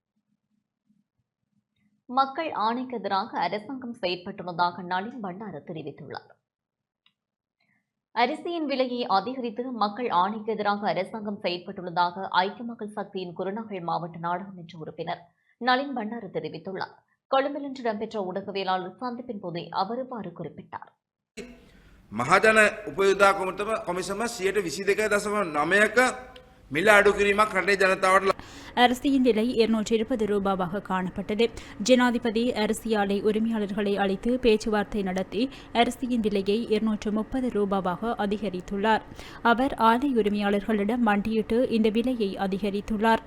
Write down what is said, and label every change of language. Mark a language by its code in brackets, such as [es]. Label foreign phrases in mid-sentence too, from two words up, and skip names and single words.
[ta] மக்கள் ஆணைக்கு எதிராக அரசாங்கம் செயற்பட்டுள்ளதாக நளின் பண்டார தெரிவித்துள்ளார். அரிசியின் விலையை அதிகரித்து மக்கள் ஆணைக்கு எதிராக அரசாங்கம் செயற்பட்டுள்ளதாக ஐக்கிய மக்கள் சக்தியின் குருநாகல் மாவட்ட நாடாளுமன்ற உறுப்பினர் நளின் பண்டார தெரிவித்துள்ளார். கொழும்பில் இன்று இடம்பெற்ற ஊடகவியலாளர் சந்திப்பின் போதே அவர் இவ்வாறு குறிப்பிட்டார். [si] මහජන උපයෝගතා කොමිසම 22.9ක මිල අඩු කිරීමක් රටේ ජනතාවට [ta] அரிசியின் விலை 220 ரூபாவாக காணப்பட்டது. ஜனாதிபதி அரிசி ஆலை உரிமையாளர்களை அழைத்து பேச்சுவார்த்தை நடத்தி அரிசியின் விலையை 230 ரூபாவாக அதிகரித்துள்ளார். அவர் ஆலை உரிமையாளர்களிடம் மண்டியிட்டு இந்த விலையை அதிகரித்துள்ளார்.